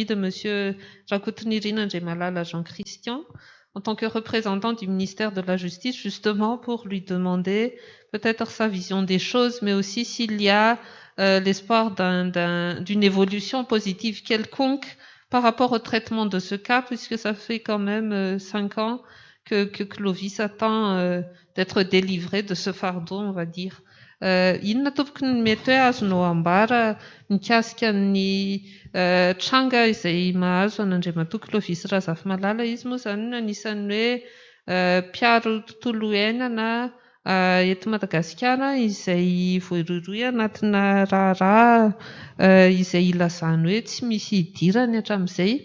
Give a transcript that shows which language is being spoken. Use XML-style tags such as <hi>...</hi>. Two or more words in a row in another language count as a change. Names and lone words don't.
<fr>de Monsieur Rakutunirin Njemalala Jean-Christian, en tant que représentant du ministère de la Justice, justement pour lui demander peut-être sa vision des choses, mais aussi s'il y a l'espoir d'une évolution positive quelconque par rapport au traitement de ce cas, puisque ça fait quand même 5 ans que Clovis attend d'être délivré de ce fardeau, on va dire.</fr> <mg>Inona tompoko ny mety hoe azonao ambara mikasika ny tranga izay mahazo an'Andriamatoa Clovis Razafimalala. Izy moa zany anisan'ny hoe mpiaro tontolo iainana eto Madagasikara izay voaroiroy anatina raharaha izay ilazany hoe tsy misy idirany hatramin'izay.</mg>